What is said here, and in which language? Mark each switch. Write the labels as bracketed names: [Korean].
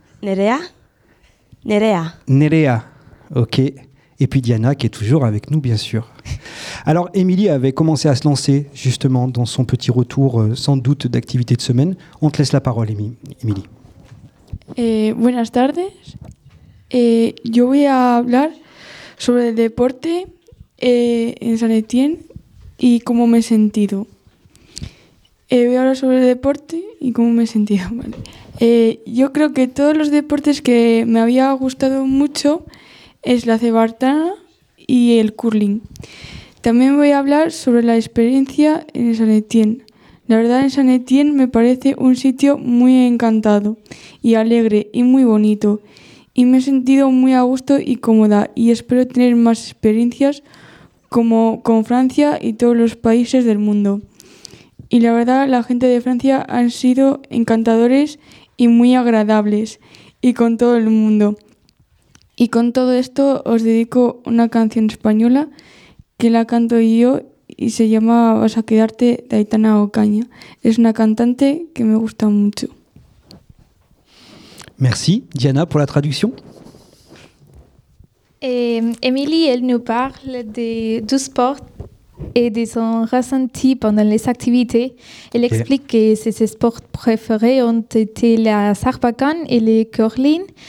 [French] Nerea. Nerea. Nerea, ok. Et puis Diana qui est toujours avec nous, bien sûr. Alors, Émilie avait commencé à se lancer, justement, dans son petit retour, sans doute, d'activité de semaine. On te laisse la parole, Émilie. [Spanish] Buenas tardes. Yo voy a hablar sobre el deporte en San Etienne y cómo me he sentido. Voy a hablar sobre el deporte y cómo me he sentido. Vale. Yo creo que todos los deportes que me había gustado mucho es la cebartana y el curling. También voy a hablar sobre la experiencia en San Etienne. La verdad, en San Etienne me parece un sitio muy encantado y alegre y muy bonito. Y me he sentido muy a gusto y cómoda y espero tener más experiencias como con Francia y todos los países del mundo. Y la verdad, la gente de Francia han sido encantadores y muy agradables y con todo el mundo. Y con todo esto os dedico una canción española que la canto yo y se llama Vas a quedarte, de Aitana Ocaña. Es una cantante que me gusta mucho. [French] Merci, Diana, pour la traduction. Émilie, elle nous parle du sport et de son ressenti pendant les activités. Elle explique que ses sports préférés ont été la sarbacane et le curling.